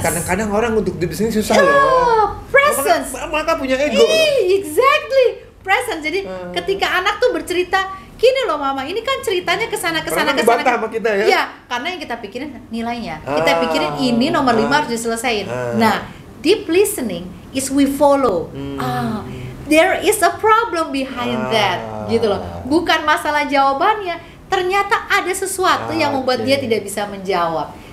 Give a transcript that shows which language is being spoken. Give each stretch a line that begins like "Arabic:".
Indonesian: Kadang-kadang orang untuk
English: deep listening
Indonesian: susah loh.
English: Presence.
Indonesian: Mereka punya ego.
English: Exactly. Presence.
Indonesian: Jadi ketika anak tuh bercerita, gini loh mama, ini kan ceritanya kesana. Dibantah sama kita ya? Iya, karena yang kita pikirin nilainya. Kita pikirin ini nomor 5 harus diselesain. Nah,
English: deep listening is we follow. There is a problem behind that,
Indonesian: gitu loh. Bukan masalah jawabannya, ternyata ada sesuatu yang membuat dia tidak bisa menjawab.